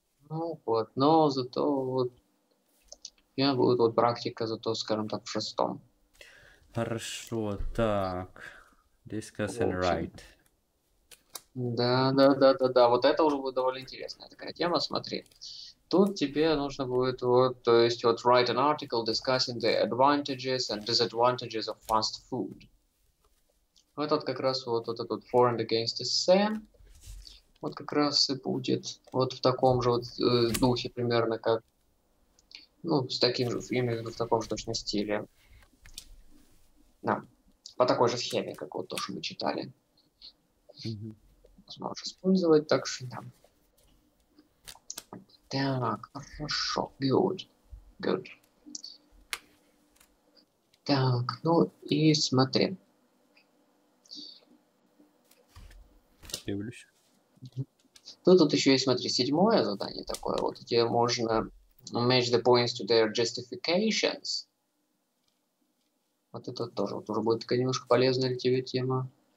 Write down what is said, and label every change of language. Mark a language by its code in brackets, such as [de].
[ru] ну вот, но зато вот я будет вот практика, зато, скажем так, в 6-м. Хорошо, так. Discuss В [en] and [ru] общем. [en] write. [ru] Да. Вот это уже будет довольно интересная такая тема, смотри. Тут тебе нужно будет вот, то есть вот [en] write an article discussing the advantages and disadvantages of fast food. [ru] Вот это как раз вот этот вот [en] for and against essay. [ru] Вот как раз и будет вот в таком же вот духе примерно как, ну, с таким же, имею в виду в таком же точно стиле. Да, по такой же схеме, как вот то, что мы читали. Сможешь использовать, так что да. Так, хорошо, good. Так, ну и смотри. [uk] Дивлюсь. [ru] Тут еще есть, смотри, 7-е задание такое. Вот где можно [en] match the points to their justifications. [ru] Вот это тоже вот уже будет такая немножко полезная для тебя тема.